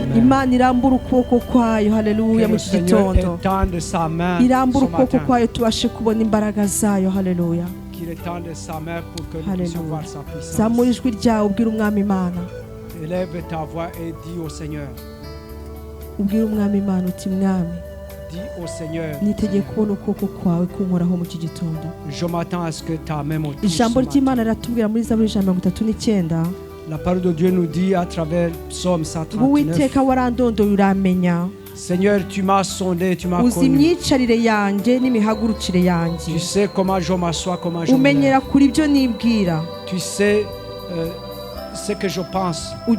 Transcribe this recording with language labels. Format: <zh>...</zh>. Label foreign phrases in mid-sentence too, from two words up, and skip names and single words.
<rw>Imana irambura ukuboko kwayo haleluya mu gitondo irambura ukuboko kwayo tubashe kubona imbaraga zayo haleluya zamura ijwi ryawe ubwira umwami Imana</rw> <fr>élève ta voix et dis au Seigneur</fr> <rw>ubwira umwami Imana uti mwami</rw> <fr>dis au Seigneur</fr> <rw>nitegeye kubona ukuboko kwawe kunkoraho mu gitondo</rw> <fr>je m'attends à ce que ta main me touche</fr> <rw>ijambo ry'Imana riratubwira muri Zaburi 139</rw> <fr>la parole de Dieu nous dit à travers Psaume 139 Seigneur, tu m'as sondé, tu m'as connu. Tu sais comment je m'assois, comment je me lève. Tu sais ce que je pense.</fr>